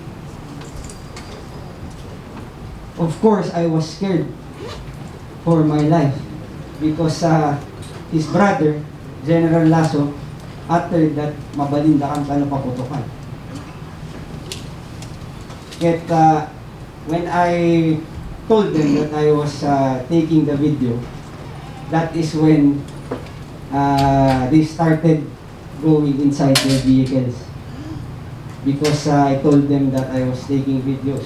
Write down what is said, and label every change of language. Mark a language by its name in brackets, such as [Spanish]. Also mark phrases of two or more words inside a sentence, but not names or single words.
[English] Of course, I was scared for my life because his brother, General Lazo, uttered that [Filipino] mabalinda kang kano paputukan. [English] Yet, when I told them that I was taking the video, that is when they started going inside their vehicles. Because I told them that I was taking videos.